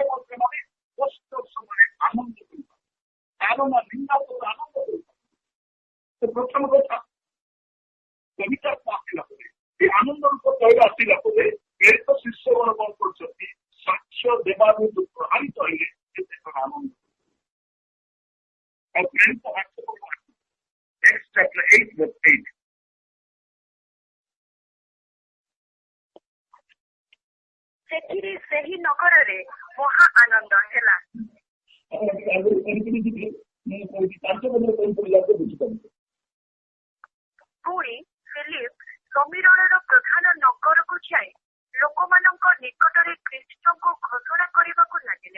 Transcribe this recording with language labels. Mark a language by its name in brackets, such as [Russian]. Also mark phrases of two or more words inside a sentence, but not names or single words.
[Odia] ସେମାନେ କଷ୍ଟ ସମୟରେ ଆନନ୍ଦ କରିବା, ତାଡ଼ନା ନିନ୍ଦା ଆନନ୍ଦ କରିବା। ସେ ପ୍ରଥମ କଥା, ପବିତ୍ର ଆତ୍ମା ଆସିଲା ପରେ, ଏ ଆନନ୍ଦ ରୂପ ତୈଳ ଆସିଲା ପରେ ପ୍ରେରିତ ଶିଷ୍ୟଗଣ କଣ କରୁଛନ୍ତି? ସାକ୍ଷ୍ୟ ଦେବାରୁ ଯୋଉ ପ୍ରଭାବିତ ହେଲେ ସେ ଆନନ୍ଦ। ଆଉ ପ୍ରେରିତ [English] Acts chapter 8 verse 8। [Odia] ସେଥିରେ ସେହି ନଗରରେ ମହା ଆନନ୍ଦ ହେଲା। ପୁଣି ଫିଲିପ ସମୀରଣର ପ୍ରଧାନ ନଗରକୁ ଯାଇ ଲୋକମାନଙ୍କ ନିକଟରେ ଖ୍ରୀଷ୍ଟଙ୍କୁ ଘୋଷଣା କରିବାକୁ ଲାଗିଲେ।